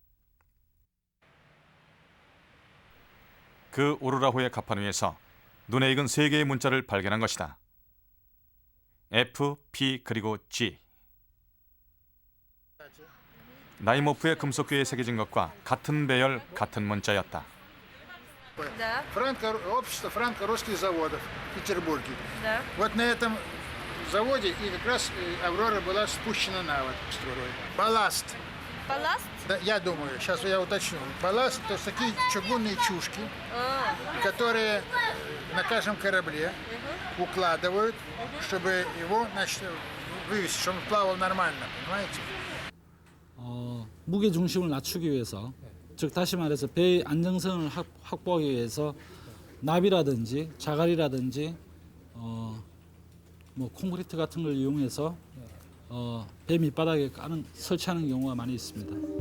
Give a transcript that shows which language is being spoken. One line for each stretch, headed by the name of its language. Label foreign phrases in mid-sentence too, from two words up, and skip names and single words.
Korean: 그 오로라호의 갑판 위에서 눈에 익은 3개의 문자를 발견한 것이다. F, P 그리고 G. 나이모프의 금속괴에 새겨진 것과 같은 배열, 같은 문자였다.
Russian: Да. Общество франко-русских заводов в Петербурге. Да. Вот на этом заводе и как раз Аврора была спущена на воду. Балласт. Балласт? Да, я думаю, сейчас я уточню. Балласт – это такие чугунные чушки, которые на каждом корабле укладывают, чтобы его, значит, вывести, чтобы он плавал нормально, понимаете?
Korean: 무게 중심을 낮추기 위해서, 즉 다시 말해서 배의 안정성을 확보하기 위해서 나비라든지 자갈이라든지 뭐 콘크리트 같은 걸 이용해서 배 밑바닥에 설치하는 경우가 많이 있습니다.